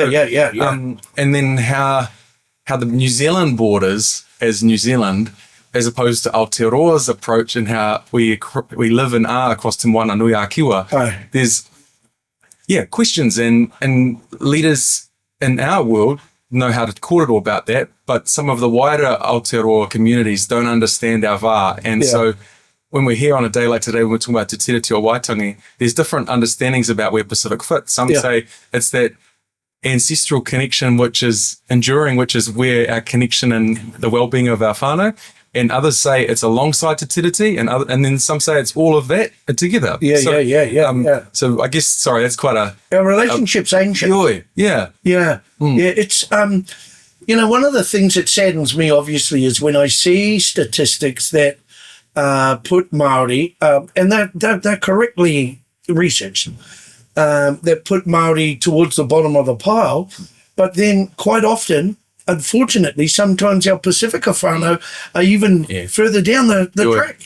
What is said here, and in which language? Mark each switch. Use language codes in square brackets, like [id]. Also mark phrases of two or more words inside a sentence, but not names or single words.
[en] And then how the New Zealand borders as New Zealand, as opposed to Aotearoa's approach and how we live and are across Te Moana Nui a Kiwa. There's questions and leaders in our world know how to kōrero about that, but some of the wider Aotearoa communities don't understand our wā. And so when we're here on a day like today, when we're talking about te tiriti o Waitangi, there's different understandings about where Pacific fits. Some say it's that ancestral connection which is enduring, which is where our connection and the well-being of our whānau. And others say it's alongside te tiriti, and then some say it's all of that together. So I guess, that's quite a... Our relationship's ancient. Yeah. It's, one of the things that saddens me, obviously, is when I see statistics that put Māori, and they're correctly researched, that put Māori towards the bottom of the pile, but then quite often, unfortunately, sometimes our Pasifika whānau are even further down the track.